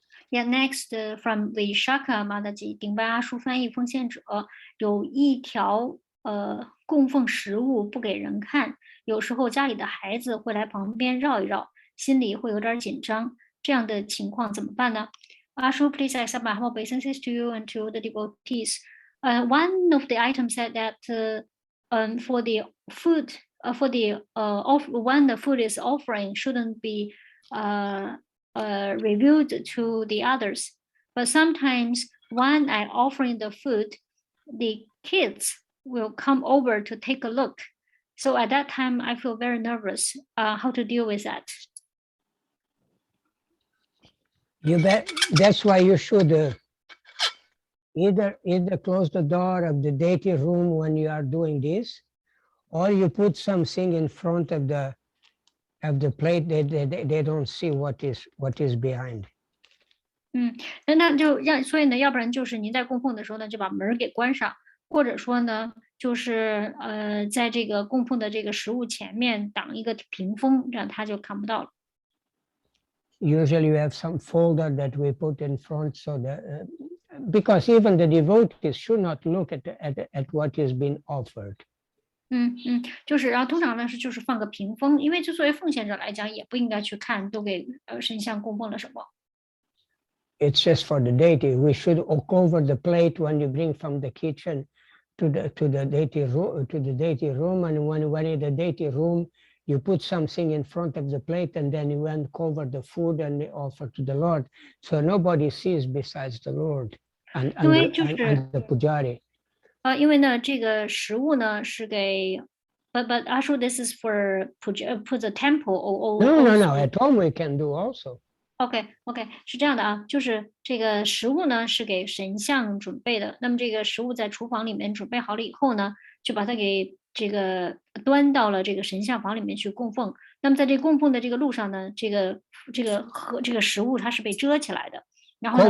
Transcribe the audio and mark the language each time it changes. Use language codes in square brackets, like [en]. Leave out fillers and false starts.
[en] Yeah, next from Vishaka Mataji， [zh] 顶拜阿叔翻译奉献者有一条供奉食物不给人看，有时候家里的孩子会来旁边绕一绕，心里会有点紧张，这样的情况怎么办呢？ [en] 阿叔 please accept my humble obeisances to you and to the devotees. One of the items said that for the food, when the food is offering, shouldn't be revealed to the others. But sometimes when I offering the food, the kids will come over to take a look. So at that time, I feel very nervous. How to deal with that? You bet. That's why you should either close the door of the deity room when you are doing this, or you put something in front of the plate. They don't see what is behind. [zh] 那就所以呢，要不然就是您在供奉的时候呢，就把门给关上，或者说呢，就是在这个供奉的这个食物前面挡一个屏风，这样他就看不到了。 [en] Usually you have some folder that we put in front so that because even the devotees should not look at what is being offered. [zh] 就是然后通常呢就是放个屏风，因为就作为奉献者来讲，也不应该去看都给神像供奉了什么。 [en] It's just for the deity. We should cover the plate when you bring from the kitchen to the deity room, and when in the deity room, you put something in front of the plate, and then you cover the food and offer to the Lord, so nobody sees besides the Lord and [zh] 因为就是 [en] the pujari. [zh] 因为呢这个食物呢是给 [en] but Ashu this is for put the temple or No. At home we can do also. [zh] OK， 是这样的啊，就是这个食物呢是给神像准备的，那么这个食物在厨房里面准备好了以后呢，就把它给这个端到了这个神像房里面去供奉。那么在这供奉的这个路上呢，这个食物它是被遮起来的，然后呢